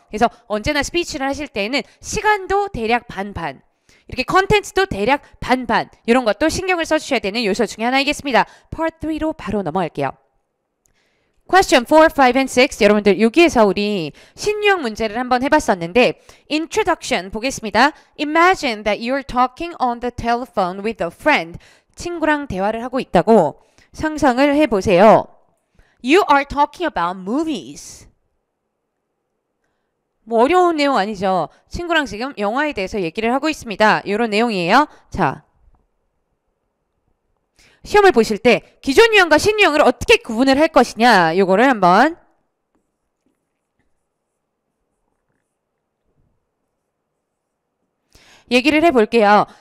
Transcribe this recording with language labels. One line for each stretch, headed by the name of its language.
Korean: 그래서 언제나 스피치를 하실 때에는 시간도 대략 반반 이렇게 컨텐츠도 대략 반반 이런 것도 신경을 써주셔야 되는 요소 중에 하나이겠습니다. Part 3로 바로 넘어갈게요.
English: Question 4, 5, and 6
Korean: 여러분들 여기에서 우리 신유형 문제를 한번 해봤었는데 Introduction 보겠습니다.
English: Imagine that you're talking on the telephone with a friend.
Korean: 친구랑 대화를 하고 있다고 상상을 해보세요.
English: You are talking about movies.
Korean: 뭐 어려운 내용 아니죠. 친구랑 지금 영화에 대해서 얘기를 하고 있습니다. 이런 내용이에요. 자. 시험을 보실 때 기존 유형과 신유형을 어떻게 구분을 할 것이냐 요거를 한번 얘기를 해볼게요.